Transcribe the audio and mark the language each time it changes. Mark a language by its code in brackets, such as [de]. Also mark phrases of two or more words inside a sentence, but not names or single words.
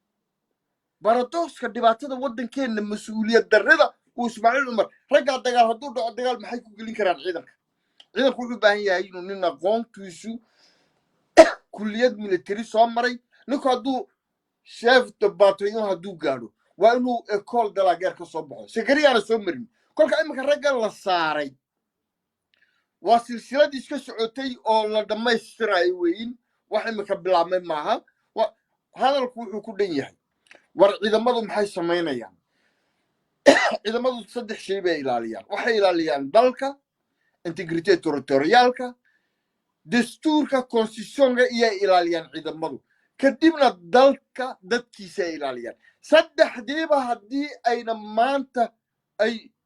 [so] baradoxka dhibaatada waddankeenna mas-uuliyad darrida uu ismaaciil cumar raggaa dagaal hadduu dhaco dagaal maxay ku gelin karaan ciidanku wuxuu u baahan yahay inuu nin aqoontiisu kulliyad military soo maray ninku hadduu [fr] chef de bataillon [so] hadduu gaadho waa inuu [fr] école de la guerre [so] ka soo baxo sakariyaana soo marin kolka iminka raggan la saaray waa silsiladii iska socotay oo la dhammaystirayo weyin wax iminka bilaabmay maaha hadalku wuxuu ku dhan yahay war ciidamadu maxay samaynayaan ciidamadu 3 shay bay ilaaliyaan waxay ilaaliyaan dalka integrity territorialka dastuurka constitutionka iyo ilaaliyaan ciidamadu kadibna dalka dadkiisa ilaaliyaan saddexdiiba haddii ayna maanta ay